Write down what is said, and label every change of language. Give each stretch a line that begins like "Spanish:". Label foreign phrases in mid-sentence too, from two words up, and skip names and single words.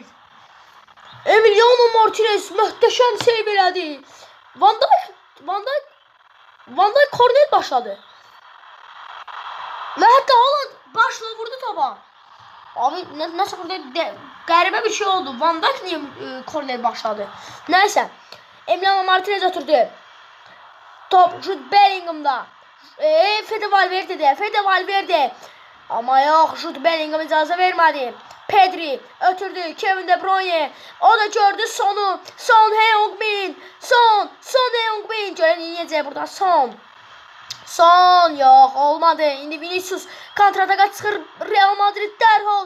Azerbaijani: Emiliano Martinez möhtəşəm seyv elədi. Van Dijk korner başladı. Və hətta Haaland başla vurdu topa. Abi nəsə burada qəribə bir şey oldu. Van Dijk niyə korner başladı? Nəysə. Emiliano Martinez oturdu. Top Jude Bellingham'da.
Turkish: Fede Valverde. Ama yok,
Azerbaijani: Jude Bellingham icazə vermədi. Pedri ötürdü. Kevin De Bruyne. O da gördü Son Heung-min. Görən yiyəcək burada Son yok, olmadı. İndi Vinicius kontrataka çıxır Real Madrid dərhal.